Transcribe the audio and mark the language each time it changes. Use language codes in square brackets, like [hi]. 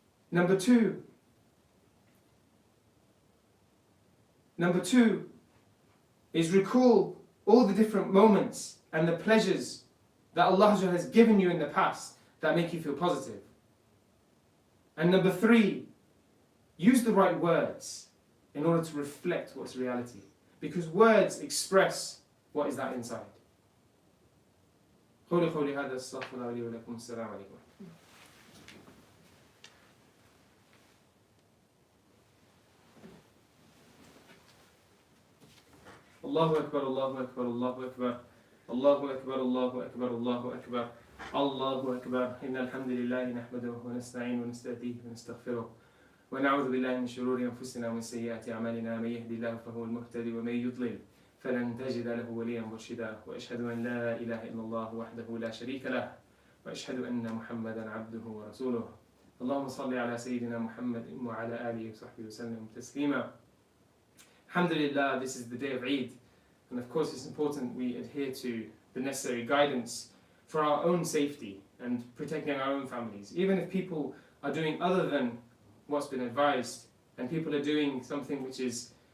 [en] Number 2 is recall all the different moments and the pleasures that Allah Azza wa Jal has given you in the past that make you feel positive. And number 3, use the right words in order to reflect what's reality. Because words express what is that inside. [ar] قولي قولي هذا استغفر الله لي ولكم السلام عليكم. الله أكبر الله أكبر الله أكبر الله أكبر الله أكبر الله أكبر الله أكبر إن الحمد لله نحمده ونستعين ونستهديه ونستغفره ونعوذ بالله من شرور أنفسنا ومن سيئات أعمالنا من يهدي الله فهو المهتدي ومن يضلل فلن تجد له وليا مرشدا وأشهد أن لا إله إلا الله وحده لا شريك له وأشهد أن محمدا عبده ورسوله اللهم صل على سيدنا محمد وعلى آله وصحبه وسلم تسليما. [en] Alhamdulillah, this is the day of Eid, and of course it's important we adhere to the necessary guidance for our own safety and protecting our own families. Even if people are doing other than what's been advised, and people are doing something which is